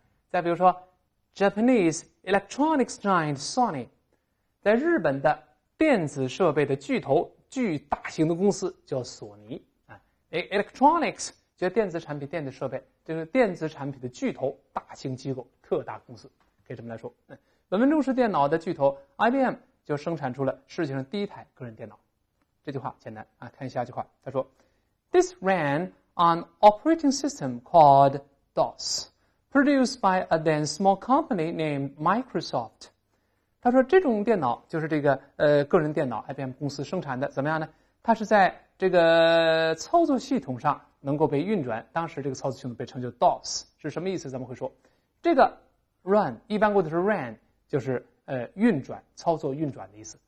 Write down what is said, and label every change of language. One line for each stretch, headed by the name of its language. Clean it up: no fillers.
Chinese: 再比如说
English: Japanese electronics giant Sony，
Chinese: 在日本的电子设备的巨头巨大型的公司叫索尼。 electronics 就是电子产品、电子设备，这个电子产品的巨头、大型机构、特大公司，可以这么来说。本文中是电脑的巨头 IBM 就生产出了世界上第一台个人电脑。这句话简单啊，看下句话，他说
English: This ran on operating system called DOS, produced by a then small company named Microsoft。
Chinese: 他说这种电脑就是这个个人电脑 IBM 公司生产的，怎么样呢？它是在这个操作系统上能够被运转，当时这个操作系统被称作 DOS， 是什么意思？咱们会说这个 run 一般过的是 ran， 就是运转、操作运转的意思。